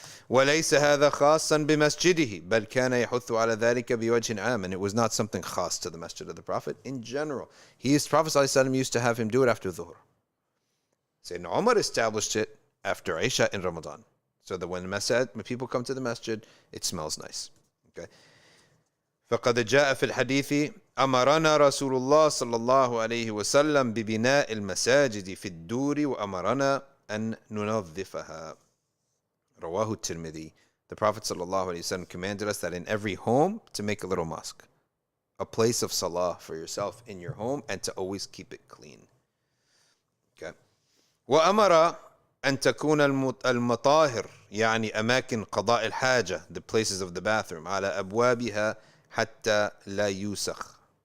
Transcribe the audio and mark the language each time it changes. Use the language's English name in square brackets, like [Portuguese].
[Arabic] وليس هذا خاصا بمسجده بل كان يحث على ذلك بوجه عام, [English] and it was not something khas to the masjid of the Prophet in general. Prophet ﷺ used to have him do it after Dhuhr. Sayyidina Umar established it after Isha in Ramadan, so that when people come to the masjid, it smells nice. Okay. [Arabic] فقد جاء في الحديث أمرنا رسول الله صلى الله عليه وسلم ببناء المساجد في الدور وأمرنا أن ننظفها. رواه الترمذي. [English] The Prophet ﷺ commanded us that in every home to make a little mosque, a place of salah for yourself in your home, and to always keep it clean. Okay. [Arabic] وأمر أن تكون المطاهر يعني أماكن قضاء الحاجة, [English] the places of the bathroom, [Arabic] على أبوابها حتى لا يوسخ.